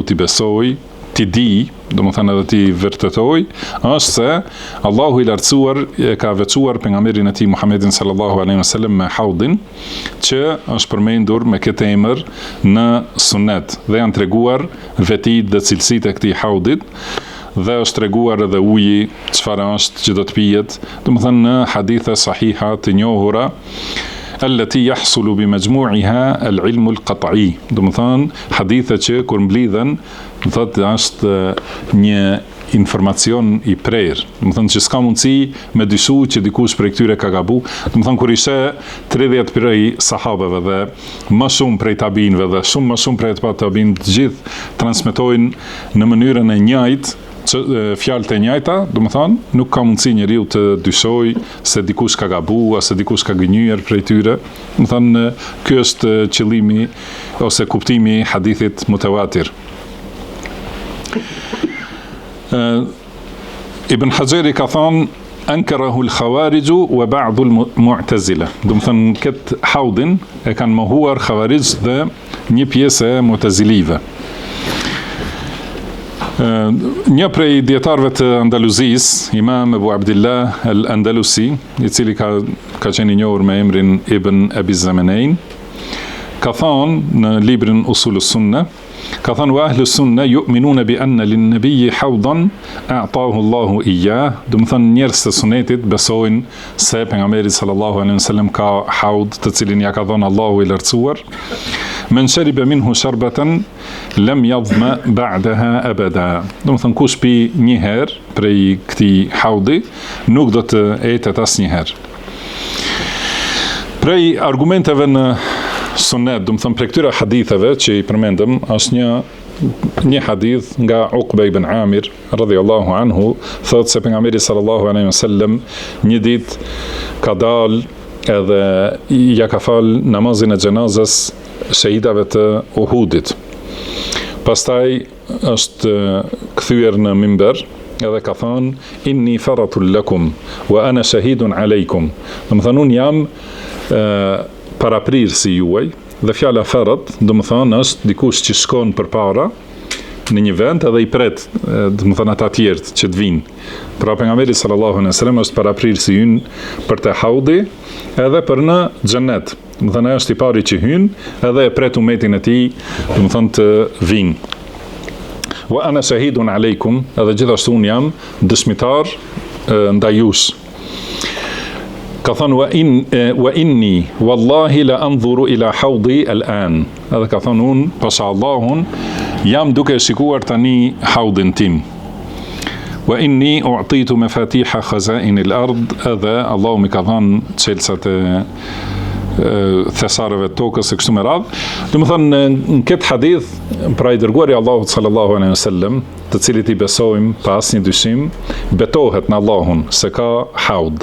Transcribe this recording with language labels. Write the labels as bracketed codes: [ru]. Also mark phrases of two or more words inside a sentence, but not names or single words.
[sq] t'i besoj, t'i di, domethënë edhe t'i vërtetoj, është se Allahu i lartësuar e ka veçuar pejgamberin e tij Muhammedin [ar] صلى الله عليه وسلم [sq] me haudin, që është përmendur me këtë emër në sunet, dhe janë treguar vetit dhe cilësitë e këtij haudit, dhe është treguar edhe uji çfarë është që do të pijet, domethënë në hadithe sahiha të njohura, [ar] التي يحصل بمجموعها العلم القطعي. [sq] Domethënë hadithe që kur mblidhen, thotë është një informacion i prerë. Domethënë që s'ka mundësi me dyshu që dikush prej këtyre ka gabu. Domethënë kur ishte 30 prej sahabeve dhe më shumë prej tabinëve dhe shumë më shumë prej tabinëve, të gjithë transmetojnë në mënyrën e njëjtë fjalët e njëjta, domethënë nuk ka mundësi njeriu të dyshoj se dikush ka gabu ose dikush ka gënjur prej tyre. Domethënë ky është qëllimi ose kuptimi i hadithit mutawatir. [ar] Ibn Hajeri [sq] ka thënë [ar] أنكره الخوارج وبعض المعتزلة. [sq] Domethënë këtë haudin e kanë mohuar khawarij dhe një pjesë e mu'tazilive. Një prej dietarëve të Andaluzisë, Imam Abu Abdillah al-Andalusi, i cili ka qenë i njohur me emrin Ibn Abi Zamanein, ka thënë në librin Usul as-Sunnah, ka thënë [ar] وأهل السنة يؤمنون بأن للنبي حوضا أعطاه الله إياه. [sq] Do të thënë njerëzit e sunetit besojnë se pejgamberi [ar] صلى الله عليه وسلم [sq] ka haud të cilin ja ka dhënë Allahu i lartësuar. [ar] من شرب منه شربة لم يظمأ بعدها أبدا. [sq] Do të thënë kush pi një herë prej këtij haudi nuk do të etet asnjëherë. Prej argumenteve në sunet, do të thënë prej këtyre haditheve që i përmendëm, është një hadith nga Uqba ibn Amir [ar] رضي الله عنه, [sq] thotë se pejgamberi [ar] صلى الله عليه وسلم [sq] një ditë ka dalë edhe ja ka fal namazin e xhenazës shahidave të Uhudit. Pastaj është kthyer në mimber edhe ka thënë [ar] إني فرط لكم وأنا شهيد عليكم. [sq] Do të thënë unë jam paraprirë si juaj, dhe fjala farat, do të thënë është dikush që shkon përpara në një vend edhe i pret, do të thënë ata të tjerë që të vinë. Pra pejgamberi [ar] صلى الله عليه وسلم [sq] është paraprirë si ynë për të haudi edhe për në xhenet. Do të thënë është i pari që hyn edhe e pret umetin e tij, do të thënë të vinë. [ar] وأنا شهيد عليكم, [sq] edhe gjithashtu unë jam dëshmitar ndaj jush. Ka thënë [ar] وإني والله لأنظر إلى حوضي الآن. [sq] Edhe ka thënë unë pasha Allahun jam duke shikuar tani haudin tim. [ar] وإني أعطيت مفاتيح خزائن الأرض. [sq] Edhe Allahu më ka dhënë çelësat e thesarëve të tokës e kështu me radhë. Do të thënë në këtë hadith pra i dërguari Allahut [ar] صلى الله عليه وسلم, [sq] të cilit i besojmë pa asnjë dyshim, betohet në Allahun se ka haud.